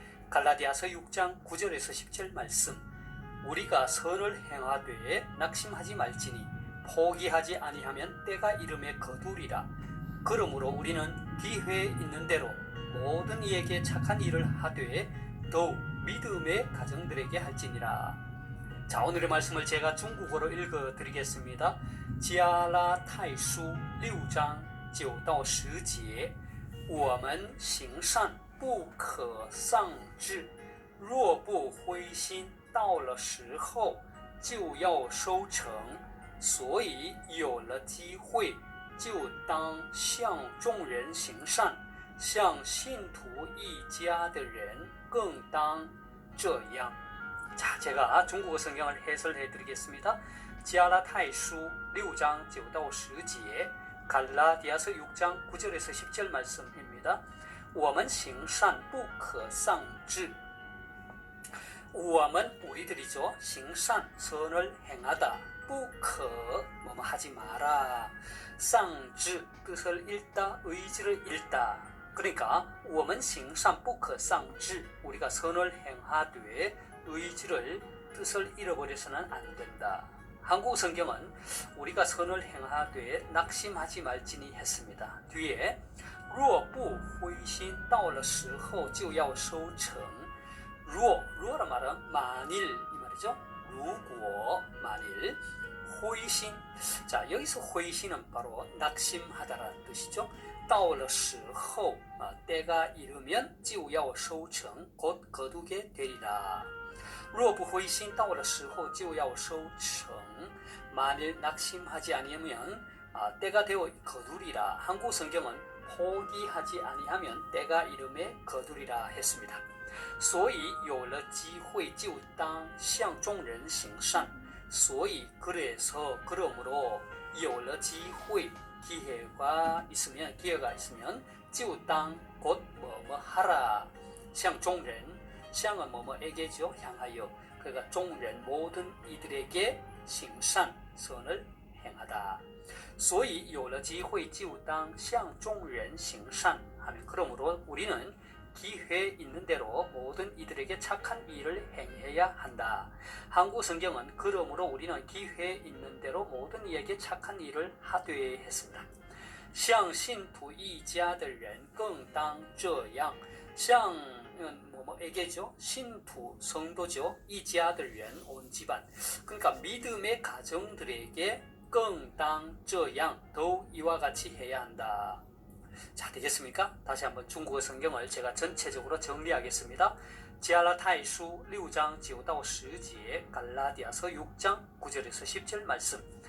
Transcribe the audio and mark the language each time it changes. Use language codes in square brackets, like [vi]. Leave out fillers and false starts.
[ko] 갈라디아서 6장 9절에서 10절 말씀. 우리가 선을 행하되 낙심하지 말지니 포기하지 아니하면 때가 이름에 거두리라. 그러므로 우리는 기회에 있는 대로 모든 이에게 착한 일을 하되 더욱 믿음의 가정들에게 할지니라. 자, 오늘의 말씀을 제가 중국어로 읽어드리겠습니다. [zh] 지아라 타이수 6장 9到10节我们行善不可丧志若不灰心到了时候就要收成所以有了机会就当向众人行善向信徒一家的人更当这样 [ko] 자, 제가 중국어 성경을 해설해 드리겠습니다. 지아라타이수 6장 9到10节 갈라디아서 6장 9절에서 10절 말씀입니다. [zh] 我们行善不可丧志我们 [ko] 우리들이죠. 行善 선을 행하다 不可 뭐뭐 하지 마라 丧志 뜻을 잃다 의지를 잃다 그러니까 [zh] 我们行善不可丧志 [ko] 우리가 선을 행하되 의지를 뜻을 잃어버려서는 안 된다. 한국 성경은 우리가 선을 행하되 낙심하지 말지니 했습니다. 뒤에 [zh] 若不灰心到了时候就要收成 [ko] 루어란 말은 만일 이 말이죠. [zh] 如果 [ko] 만일 [zh] 灰心 [ko] 자, 여기서 灰心은 바로 낙심하다라는 뜻이죠. [zh] 到了时候 [ko] 때가 이르면 [zh] 就要收成 [ko] 곧 거두게 되리라. [zh] 若不灰心到了时候就要收成 [ko] 만일 낙심하지 아니하면 때가 되어 거두리라. 한국 성경은 포기하지 아니하면 때가 이름에 거두리라 했습니다. [zh] 所以有了机会就当向众人行善 所以 [ko] 그래서 그러므로 [zh] 有了机会 기회가 있으면 就当 [ko] 곧 뭐뭐 하라 [zh] 向众人 向은 [ko] 뭐뭐에게죠. 향하여 그러니까 [zh] 众人 [ko] 모든 이들에게 [zh] 行善 [ko] 선을 행하다. [zh] 所以有了机会就当向众人行善 [ko] 하면 그러므로 우리는 기회 있는 대로 모든 이들에게 착한 일을 행해야 한다. 한국 성경은 그러므로 우리는 기회 있는 대로 모든 이에게 착한 일을 하되 했습니다. [zh] 向信徒一家的人更当这样向 [ko] 뭐뭐에게죠. 신투 성도죠. 이자들人 온 집안. 그러니까 믿음의 가정들에게 [zh] 更当这样 [ko] 더욱 이와 같이 해야 한다. 자, 되겠습니까? 다시 한번 중국어 성경을 제가 전체적으로 정리하겠습니다. 지아라타이수 6장 9到10节 갈라디아서 6장 9절에서 10절 말씀.